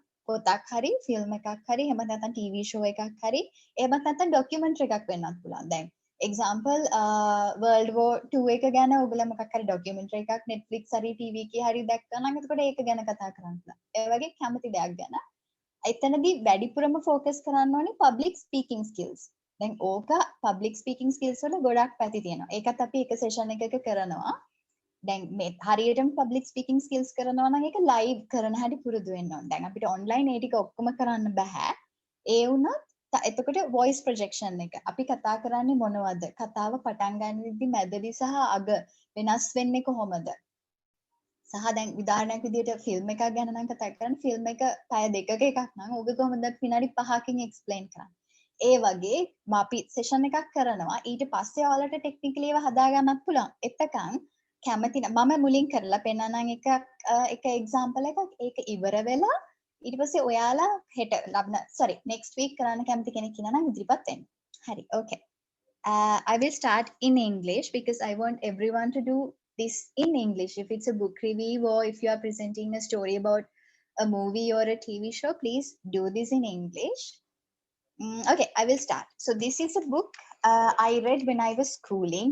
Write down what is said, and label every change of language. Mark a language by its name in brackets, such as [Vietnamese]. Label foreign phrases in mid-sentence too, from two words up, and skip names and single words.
[Sinhala] පොතක් හරි ෆිල්ම් එකක් හරි එහෙම නැත්නම් ටීවී ෂෝ එකක් හරි එහෙම නැත්නම් ඩොකියුමන්ටරි එකක් වෙන්නත් පුළුවන්. දැන් එක්සාම්පල් World War 2 එක ගැන ඔයගොල්ලෝ මොකක් හරි ඩොකියුමන්ටරි එකක් Netflix හරි TV එකේ හරි දැක්කා නම් එතකොට ඒක ගැන කතා කරන්න පුළුවන්. ඒ වගේ කැමති දෙයක් ගැන. එතනදී වැඩිපුරම ફોකස් කරන්න ඕනේ [English] public speaking skills. [Sinhala] දැන් ඕක [English] public speaking skills [Sinhala] වල ගොඩක් පැති තියෙනවා. ඒකත් අපි එක සෙෂන් එකක කරනවා. දැන් මේ හරියටම [English] public speaking skills [Sinhala] කරනවා නම් ඒක live කරන හැටි පුරුදු වෙන්න ඕනේ. දැන් අපිට online ඒ ටික ඔක්කොම කරන්න බෑ. ඒ වුණත් එතකොට [English] voice projection [Sinhala] එක අපි කතා කරන්නේ මොනවද? කතාව පටන් ගන්නෙදි මැදදී සහ අග වෙනස් වෙන්නේ කොහොමද? සහ දැන් උදාහරණයක් විදිහට ෆිල්ම් එකක් ගැන නම් කතා කරන්නේ ෆිල්ම් එක පැය දෙකක එකක් නම් ඕක කොහොමද විනාඩි 5කින් එක්ස්ප්ලেইন කරන්නේ? ඒ වගේ අපි සෙෂන් එකක් කරනවා ඊට පස්සේ ඔයාලට ටෙක්නිකලි ඒවා හදා ගන්නත් පුළුවන්. එතකන් කැමති මම මුලින් කරලා පෙන්නනම් එක එක්සැම්පල් එකක් ඒක ඉවර වෙලා ඊට පස්සේ ඔයාලා හෙට [English] next week [Sinhala] කරන්න කැමති කෙනෙක් ඉන්නා නම් ඉදිරිපත් වෙන්න. හරි. [English] Okay. I will start in English because I want everyone to do this in English. If it's a book review or if you are presenting a story about a movie or a TV show, please do this in English. Okay, I will start. So this is a book I read when I was schooling.